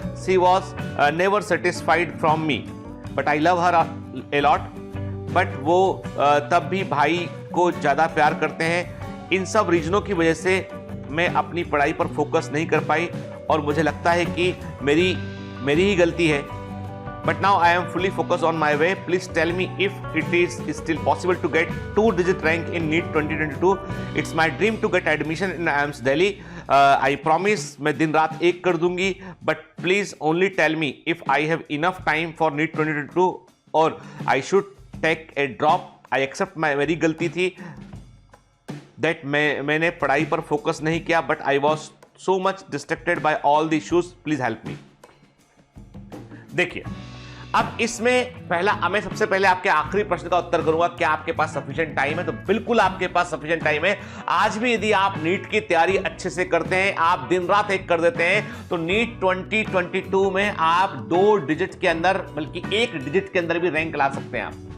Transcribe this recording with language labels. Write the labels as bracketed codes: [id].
[en] She was never satisfied from me, but I love her a lot. [hi] But वो तब भी भाई को ज़्यादा प्यार करते हैं। इन सब रीजनों की वजह से मैं अपनी पढ़ाई पर फोकस नहीं कर पाई, और मुझे लगता है कि मेरी ही गलती है। [en] But now I am fully focused on my way. Please tell me if it is still possible to get 2-digit rank in NEET 2022. It's my dream to get admission in IIMS Delhi. I promise [hi] मैं दिन रात एक कर दूंगी. [en] But please only tell me if I have enough time for NEET 2022 or I should take a drop. I accept [hi] मेरी गलती थी [en] that [hi] मैंने पढ़ाई पर फोकस नहीं किया, [en] but I was so much distracted by all the issues. Please help me. [hi] देखिए, अब इसमें मैं सबसे पहले आपके आखिरी प्रश्न का उत्तर करूंगा, क्या आपके पास सफिशिएंट टाइम है? तो बिल्कुल आपके पास सफिशिएंट टाइम है। आज भी यदि आप नीट की तैयारी अच्छे से करते हैं, आप दिन रात एक कर देते हैं, तो नीट 2022 में आप 2 डिजिट के अंदर, बल्कि 1 डिजिट के अंदर भी रैंक ला सकते हैं।